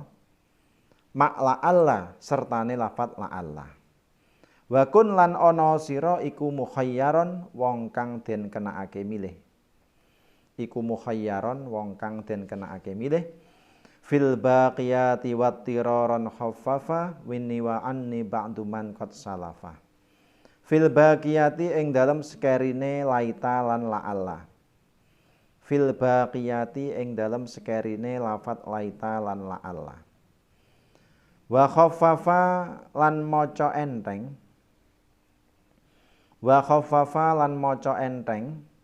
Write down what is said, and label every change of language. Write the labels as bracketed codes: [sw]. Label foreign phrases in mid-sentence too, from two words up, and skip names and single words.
[jv] Mak la'alla sertane lafat la'alla. [ar] وكن [jv] lan ana sira iku mukhayyaron wong kang den kenakake milih. Iku mukhayyaron wong kang den kenakake milih. [ar] في الباقيات واضطرارا خفف مني وعني بعض من قد سلفا. في الباقيات [jv] ing dalem sekerine laita lan la'alla. [ar] في الباقيات [jv] ing dalem sekerine lafat laita lan la'alla. [ar] وخفف [jv] lan maca enteng. [ar] وخفف [jv] lan maca enteng.